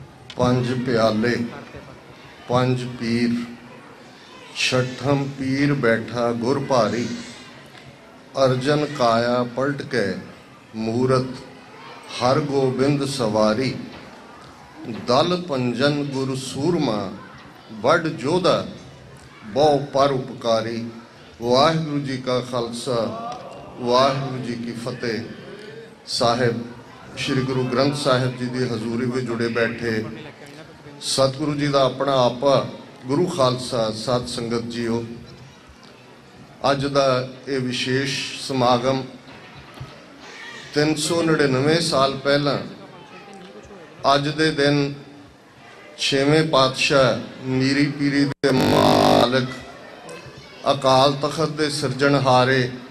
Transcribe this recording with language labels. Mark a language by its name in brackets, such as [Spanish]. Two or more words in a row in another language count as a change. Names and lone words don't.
[Punjabi] ਪੰਜ ਪਿਆਲੇ ਪੰਜ ਪੀਰ ਛਠਮ ਪੀਰ ਬੈਠਾ ਗੁਰ ਭਾਰੀ। ਅਰਜਨ ਕਾਇਆ ਪਲਟ ਕੈ ਮੂਰਤ ਹਰਿ ਗੋਬਿੰਦ ਸਵਾਰੀ। ਦਲ ਪੰਜਨ ਗੁਰੂ ਸੂਰਮਾ ਵੱਡ ਜੋਧਾ ਬਹੁ ਪਰ ਉਪਕਾਰੀ। ਵਾਹਿਗੁਰੂ ਜੀ ਕਾ ਖ਼ਾਲਸਾ ਵਾਹਿਗੁਰੂ ਜੀ ਕੀ ਫ਼ਤਿਹ। ਸਾਹਿਬ ਸ੍ਰੀ ਗੁਰੂ ਗ੍ਰੰਥ ਸਾਹਿਬ ਜੀ ਕੀ ਹਜ਼ੂਰੀ ਮੇਂ ਜੁੜੇ ਬੈਠੇ ਸਤਿਗੁਰੂ ਜੀ ਕਾ ਅਪਨਾ ਆਪਾ ਗੁਰੂ ਖ਼ਾਲਸਾ ਸਤਿ ਸੰਗਤ ਜੀਓ, ਅੱਜ ਕਾ ਯੇ ਵਿਸ਼ੇਸ਼ ਸਮਾਗਮ 399 ਸਾਲ ਪਹਿਲਾਂ ਅੱਜ ਦੇ ਦਿਨ 6ਵੇਂ ਪਾਤਸ਼ਾਹ ਮੀਰੀ ਪੀਰੀ ਦੇ ਮਾਲਕ ਅਕਾਲ ਤਖ਼ਤ ਦੇ ਸਿਰਜਣਹਾਰੇ